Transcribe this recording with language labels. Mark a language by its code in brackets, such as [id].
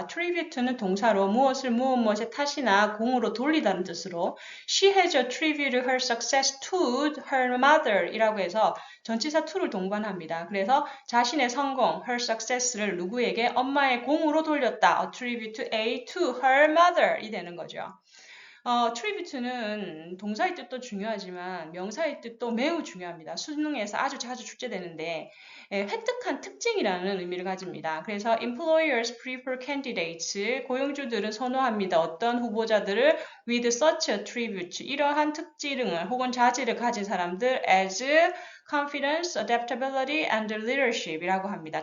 [ko] attribute는 동사로 무엇을 무엇에 탓이나 공으로 돌리다는 뜻으로 [en] she has attributed her success to her mother [ko] 이라고 해서 전치사 to를 동반합니다. 그래서 자신의 성공, [en] her success [ko] 를 누구에게 엄마의 공으로 돌렸다. [en] attribute A to her mother [ko] 이 되는 거죠. attribute는 동사의 뜻도 중요하지만 명사의 뜻도 매우 중요합니다. 수능에서 아주 자주 출제되는데 획득한 특징이라는 의미를 가집니다. 그래서 [en] employers prefer candidates, [ko] 고용주들은 선호합니다. 어떤 후보자들을 [en] with such attribute, [ko] 이러한 특징을 혹은 자질을 가진 사람들 [en] as confidence, adaptability, and leadership [ko] 이라고 합니다.